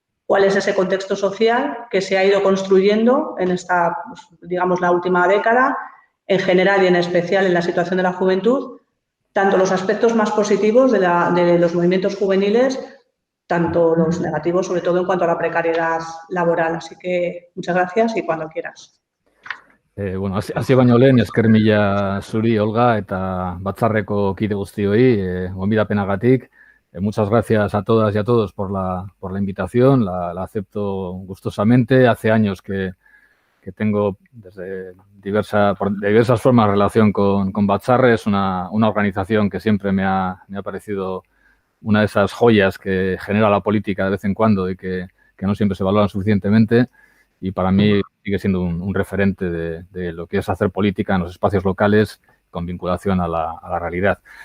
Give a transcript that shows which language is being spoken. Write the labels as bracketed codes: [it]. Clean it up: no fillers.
[es] ¿Cuál es ese contexto social que se ha ido construyendo en esta, la última década, en general y en especial en la situación de la juventud? Tanto los aspectos más positivos de los movimientos juveniles, tanto los negativos, sobre todo en cuanto a la precariedad laboral. Así que muchas gracias y cuando quieras. [eu] Hasi baino lehen, esker mila zuri, Olga, eta batzarreko kide guztioi, gonbidapenagatik. [es] Muchas gracias a todas y a todos por la invitación, la acepto gustosamente. Hace años que que tengo de diversas formas relación con Batzarre. Es una organización que siempre me ha parecido una de esas joyas que genera la política de vez en cuando y que no siempre se valoran suficientemente, y para mí sigue siendo un referente de lo que es hacer política en los espacios locales con vinculación a la realidad.